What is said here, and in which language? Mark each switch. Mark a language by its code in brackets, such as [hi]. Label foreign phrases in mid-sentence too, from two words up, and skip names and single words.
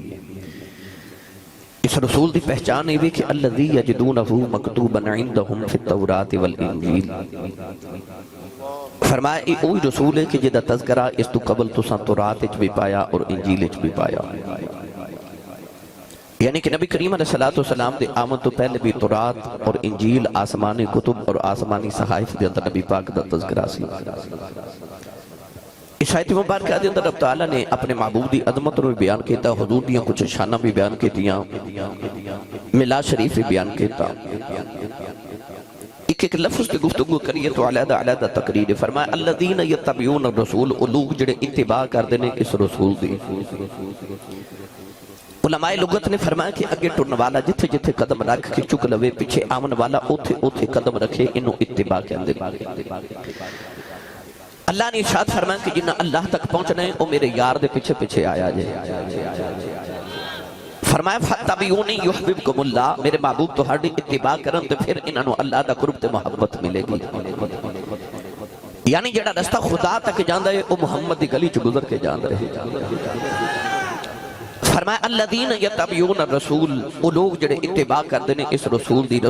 [pa] اس رسول دی پہچان ہے کہ [ar] الذی یجدونہ مکتوبا عندہم فی التوراۃ والانجیل، [pa] فرمایا اے اوہی رسول ہے کہ جدا تذکرہ اس تو قبل تساں تورات اچ بھی پایا اور انجیل اچ بھی پایا۔ یعنی کہ نبی کریم [ar] علیہ السلام [pa] دے آمد تو پہلے بھی تورات اور انجیل آسمانی کتب اور آسمانی صحائف دے اندر نبی پاک دا تذکرہ سی۔ اس آیت مبارکہ دے اندر رب تعالیٰ نے اپنے معبود دی عظمت رو بیان کیتا، حضور دیاں کچھ شانہ بھی بیان کیتیاں، میلاد شریف بھی بیان کیتا۔ ایک لفظ کے گفتگو کریے تو علیحدہ علیحدہ تقریر فرمایا [ar] الذین یتبعون الرسول، [pa] او لوگ جڑے اتباع کر دینے اس رسول دی۔ علماء لغت نے فرمایا کہ اگے ٹرن والا جتھے جتھے قدم رکھ کے چک لوے، پیچھے آمن والا اوتھے اوتھے قدم رکھے، انہوں اتباع کہندے۔ اللہ نے ارشاد فرمایا کہ جنہ اللہ تک پہنچنا ہے وہ میرے یار دے پیچھے پیچھے آیا جائے۔ [ar] فرمایا فَاتَّبِعُونِي يُحْبِبْكُمُ اللَّهُ، [pa] میرے محبوب تو ہر اتباع کرن تو پھر انہوں اللہ دا قرب تے محبت ملے گی۔ یعنی جڑا رستہ خدا تک جاندہ ہے وہ محمد دی گلی چ گزر کے جاندہ ہے۔ فرمایا [ar] الذین یتبعون الرسول، [pa] وہ لوگ جڑے اتباع کر دینے اس رسول دی۔